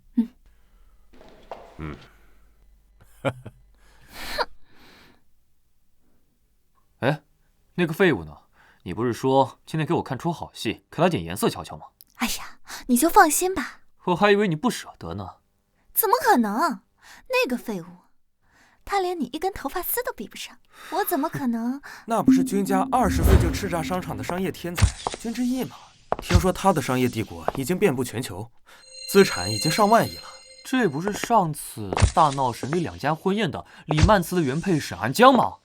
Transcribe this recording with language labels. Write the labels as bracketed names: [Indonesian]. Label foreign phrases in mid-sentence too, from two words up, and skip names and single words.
[Chinese] 哎，那個廢物呢？你不是說今天給我看出好戲，給他點顏色瞧瞧嗎？哎呀，你就放心吧。我還以為你不捨得呢。怎麼可能？那個廢物，他連你一根頭髮絲都比不上，我怎麼可能？那不是君家20歲就叱咤商場的商業天才君之義嗎？聽說他的商業帝國已經遍布全球，資產已經上萬億了。這不是上次大鬧省裡2家婚宴的李曼慈的原配沈寒江嗎？